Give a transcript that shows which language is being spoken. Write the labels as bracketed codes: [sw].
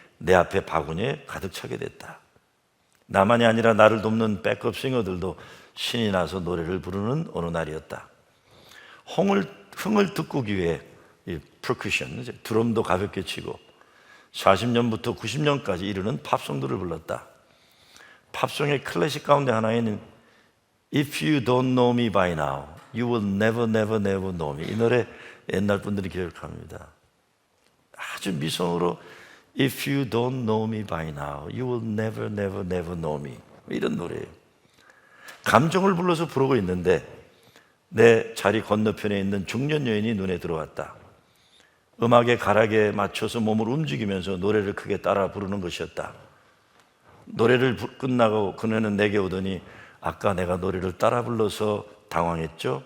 [ko] 내 앞에 바구니에 가득 차게 됐다. 나만이 아니라 나를 돕는 백업 싱어들도 신이 나서 노래를 부르는 어느 날이었다. 흥을 돋구기 위해 이 퍼쿠션, 드럼도 가볍게 치고 40년부터 90년까지 이르는 팝송들을 불렀다. 팝송의 클래식 가운데 하나인 [en] If you don't know me by now, you will never, never, never know me. [ko] 이 노래 옛날 분들이 기억합니다. 아주 미성으로 [en] If you don't know me by now, you will never, never, never know me. [ko] 이런 노래예요. 감정을 불러서 부르고 있는데 내 자리 건너편에 있는 중년 여인이 눈에 들어왔다. 음악의 가락에 맞춰서 몸을 움직이면서 노래를 크게 따라 부르는 것이었다. 노래를 끝나고 그녀는 내게 오더니 아까 내가 노래를 따라 불러서 당황했죠?